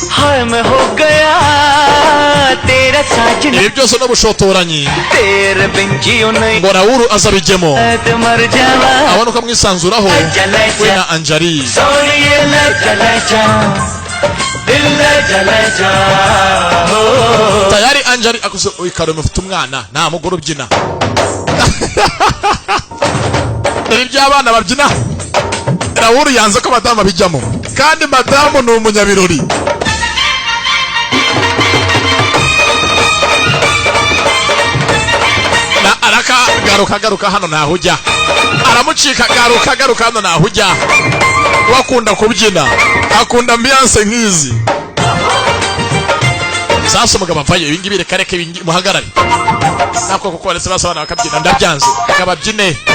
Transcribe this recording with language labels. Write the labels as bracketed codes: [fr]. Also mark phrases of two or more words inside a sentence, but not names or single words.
[hi] हाय मैं हो गया तेरा साजन [rw] ibi byose n'ubushotoranyi [hi] तेरे बिन जियो नहीं [rw] ngo Raoul azabijyemo [hi] तो मर जावा [rw] abona uko amwisanzuraho we na Anjali [hi] सोनिए ले चले जा दिल ले चले जा हो [rw] tayari Anjali akuze ikaro mufite umwana nta mugore ubyina dore iby'abana babyina Raoul yanze ko madamu bijyamo kandi madamu ni umunyabirori na araka garuka hano naho ujya aramucika garuka hano naho ujya wakunda kubyina akunda ambiance nk'izi sasa umugabo avayo ibi ngibi reka muhagarare nako kuko baretse basabana bakabyina ndabyanze akababyine